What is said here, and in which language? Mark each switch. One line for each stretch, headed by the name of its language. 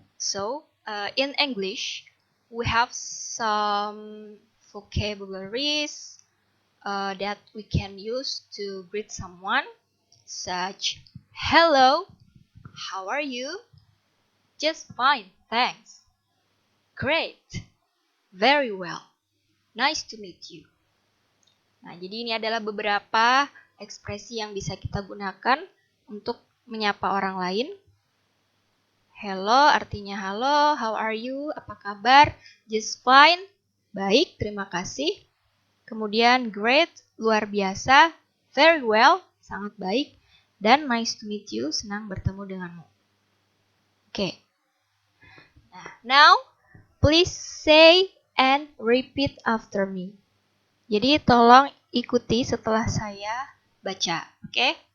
English: So, in English, we have some vocabularies that we can use to greet someone, such hello, how are you? Just fine, thanks. Great, very well, nice to meet you.
Indonesian: Nah, jadi ini adalah beberapa ekspresi yang bisa kita gunakan untuk menyapa orang lain.
English: Hello
Indonesian: artinya halo,
English: how are you?
Indonesian: Apa kabar?
English: Just fine,
Indonesian: baik, terima kasih. Kemudian
English: great,
Indonesian: luar biasa.
English: Very well,
Indonesian: sangat baik. Dan
English: nice to meet you,
Indonesian: senang bertemu denganmu. Oke.
English: Nah, now please say and repeat after me.
Indonesian: Jadi tolong ikuti setelah saya baca, oke?